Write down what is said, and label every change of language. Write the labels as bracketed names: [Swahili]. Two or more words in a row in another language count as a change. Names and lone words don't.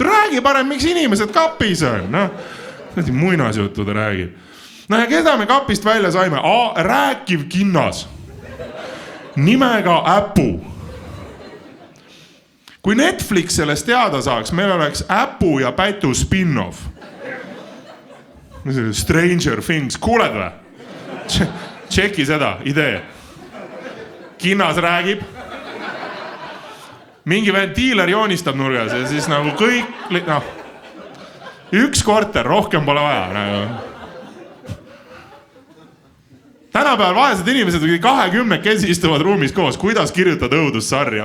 [Estonian] Räägi parem, miks inimesed kapis on. Muinasjuttu ta räägib. Ja keda me kapist välja saime? Rääkiv kinnas. Nimega Äpu. Kui Netflix sellest teada saaks, meil oleks Äpu ja Pätu spin-off. Stranger Things, kuuled või? Tšeki seda, idee. Kinnas räägib. Mingi ventiiler joonistab nurgas ja siis nagu kõik, üks korter, rohkem pole vaja. Tänapäeval vaesed inimesed 20 kesi istuvad ruumis koos, kuidas kirjutada õudussarja.